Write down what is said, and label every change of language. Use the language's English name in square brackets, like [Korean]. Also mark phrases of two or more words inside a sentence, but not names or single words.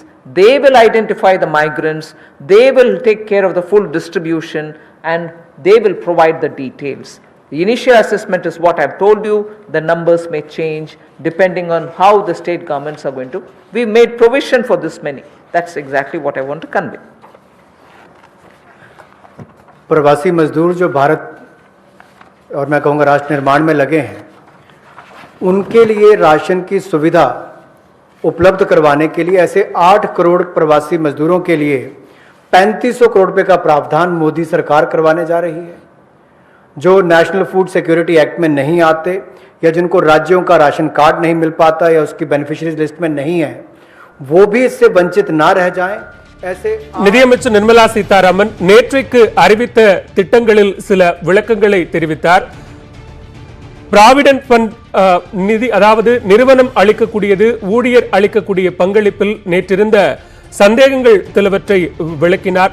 [English] They will identify the migrants. They will take care of the full distribution and they will provide the details. The initial assessment is what I've told you. The numbers may change depending on how the state governments are going to. We've made provision for this many. That's exactly what I want to convey. [Hindi] प्रवासी मजदूर जो भारत और मैं कहूँगा राष्ट्र निर्माण में लगे हैं, उनके लिए राशन की सुविधा उपलब्ध करवाने के लिए ऐसे 8 करोड़ प्रवासी मजदूरों के लिए 3500 करोड़ रुपए का प्रावधान मोदी सरकार करवाने जा रही है। जो नेशनल फूड सिक्योरिटी एक्ट में नहीं आते या जिनको राज्यों का राशन कार्ड नहीं मिल पाता या उसकी [English] beneficiaries list [Hindi] में नहीं है, वो भी इससे वंचित ना रह जाएं। ऐसे [Tamil] நிதியமைச்சர் நிர்மலா சீதாராமன் நேற்றைக்கு அறிவித்த திட்டங்களில் சில விளக்கங்களை தெரிவித்தார். [English] provident fund [Tamil] நிதி, அதாவது நிறுவனம் அளிக்கக்கூடியது ஊழியர் அளிக்கக்கூடிய பங்களிப்பில் நேற்றிருந்த சந்தேகங்கள் சிலவற்றை விளக்கினார்.